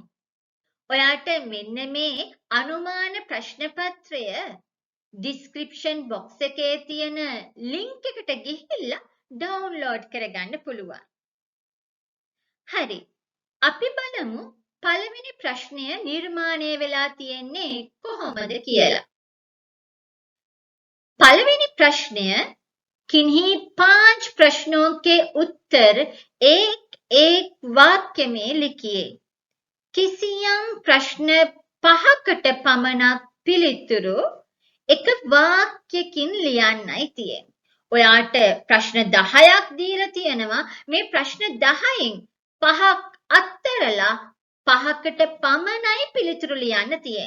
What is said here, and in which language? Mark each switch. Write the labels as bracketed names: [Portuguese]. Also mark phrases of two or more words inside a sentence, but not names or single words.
[Sinhala] ඔයාට මෙන්න මේ අනුමාන ප්‍රශ්න පත්‍රය [English] description box [Sinhala] එකේ තියෙන link එකට ගිහිල්ලා download කරගන්න පුළුවන්. හරි. අපි බලමු පළවෙනි ප්‍රශ්නය නිර්මාණය වෙලා තියෙන්නේ කොහොමද කියලා. [Hindi] पहलवेनी प्रश्न किन्हीं 5 प्रश्नों के उत्तर एक वाक्य में लिखिए. [Sinhala] किसियම් ප්‍රශ්න 5කට පමණක් පිළිතුරු එක වාක්‍යකින් ලියන්නයි තියෙන්නේ. ඔයාට ප්‍රශ්න 10ක් දීලා තියෙනවා. මේ ප්‍රශ්න 10න් 5ක් අත්හැරලා 5කට පමණයි පිළිතුරු ලියන්න තියෙන්නේ.